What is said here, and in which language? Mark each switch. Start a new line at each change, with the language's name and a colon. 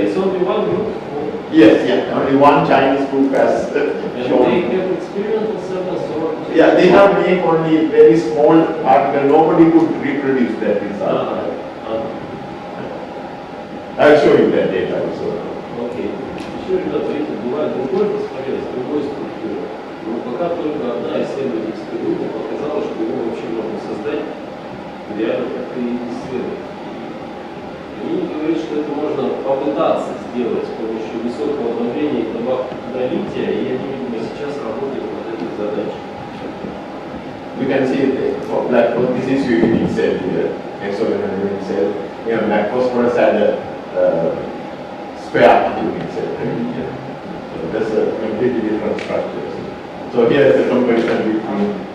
English: It's only one group? Yes, yeah. Only one Chinese group has shown. They have experimental samples or? Yeah, they have made only very small particle. Nobody could reproduce that result. I'll show you that data also.
Russian: Окей. Еще, ребята, видите, бывает другой фосфорен с другой структурой. Но пока только одна исследовательская группа показала, что его вообще можно создать реально как-то исследовать. Они говорят, что это можно попытаться сделать с помощью высокого давления и добавки туда лития, и они, видимо, сейчас работают над этой задачей.
English: You can see for black phosphorus, this is unique cell here, exogenous unique cell. Here, black phosphorus had a spare unique cell. So that's a completely different structure. So here is the comparison between.